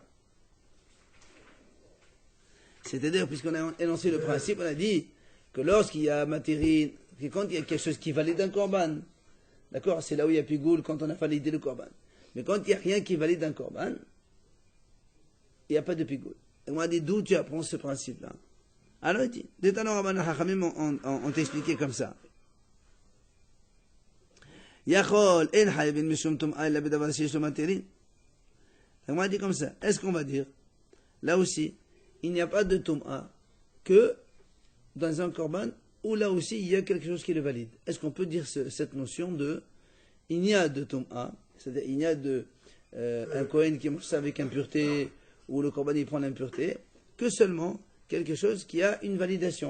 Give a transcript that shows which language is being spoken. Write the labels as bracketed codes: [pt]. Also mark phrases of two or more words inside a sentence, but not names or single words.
[fr] C'est-à-dire, puisqu'on a énoncé le principe, on a dit que lorsqu'il y a matérine, que quand il y a quelque chose qui valide un korban, d'accord, c'est là où il y a pigoul quand on a validé le korban. Mais quand il n'y a rien qui valide un korban, il n'y a pas de pigoul. Et on a dit d'où tu apprends ce principe-là. Alors il dit, des talents Rabban Hachamim ont expliqué comme ça. [he] יכול אין חייבין משום טומאה אלא בדבר שיש לו מתירין. [fr] On a dit comme ça. Est-ce qu'on va dire, là aussi, il n'y a pas de tum'a que dans un korban où là aussi il y a quelque chose qui le valide. Est-ce qu'on peut dire cette notion de il n'y a de tum'a, c'est-à-dire il n'y a de un kohen qui mange ça avec impureté ou le korban il prend l'impureté, que seulement quelque chose qui a une validation.